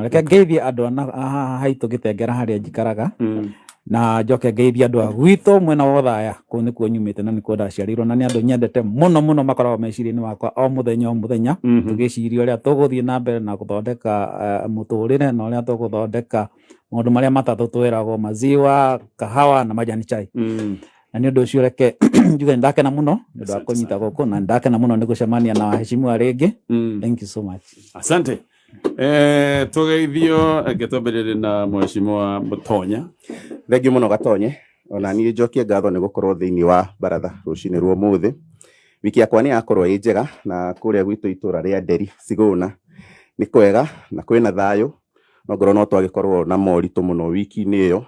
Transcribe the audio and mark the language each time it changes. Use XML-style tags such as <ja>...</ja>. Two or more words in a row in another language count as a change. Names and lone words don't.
<ki>Reke ngeithie andũ haitũ Gĩtengera harĩa njikaraga na njoke ngeithie andũ a gwitũ mwena wa Othaya kũu nĩkuo nyumĩte na nĩkuo ndaciarirwo na nĩ andũ nyendete mũno mũno makoragwo meciria-inĩ wakwa o mũthenya tũgĩciria ũrĩa tũgũthiĩ na mbere na gũthondeka mũtũrĩre na ũrĩa tũgũthondeka maũndũ marĩa matatũ twĩragwo</ki> <sw>maziwa, kahawa na majani chai.</sw> <ki>Na nĩ ũndũ ũcio reke njuge ndakena mũno nĩ ũndũ wa kũnyita gũkũ na ndakena mũno nĩ gũcemania na waheshimiwa rĩngĩ.</ki> <en>Thank you so much.</en> <sw>Asante.</sw> <ki>Tugeithio ngĩtwambĩrĩria na mheshimiwa Mutonya. Thengi muno Gatonye ona niĩ njokie ngatho nĩ gũkorwo thĩinĩ wa Baratha rũcinĩ rwa ũmũthĩ. Wiki yakwa nĩ yakorwo ĩ njega na kũrĩa gwitũ itũra rĩa Nderi Sigũna nĩ kwega na kwĩna thayũ no ngorwo no twagĩkorwo na moritũ mũno wiki-inĩ ĩyo.</ki>